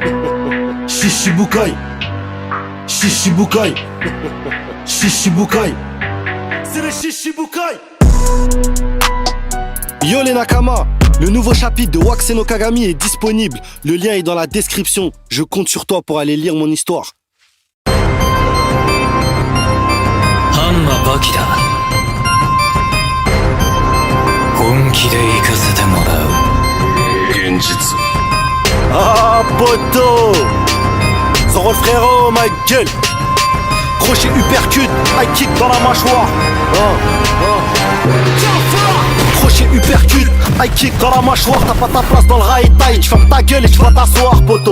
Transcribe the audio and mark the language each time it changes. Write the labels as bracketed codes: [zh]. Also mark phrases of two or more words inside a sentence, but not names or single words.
[fr] Shichibukai. Shichibukai. Shichibukai. C'est les Shichibukai. Yo les Nakama, le nouveau chapitre de Wakase no Kagami est disponible. Le lien est dans la description. Je compte sur toi pour aller lire mon histoire. [ja] バキだ本気で行かせてもらう現実 [fr] Ah poto Zoro le frérot, ma gueule. Crochet uppercut, [en] high kick [fr] dans la mâchoire. Crochet uppercut, [en] high kick [fr] dans la mâchoire. T'as pas ta place dans le rail taille. Tu fermes ta gueule et tu vas t'asseoir poto.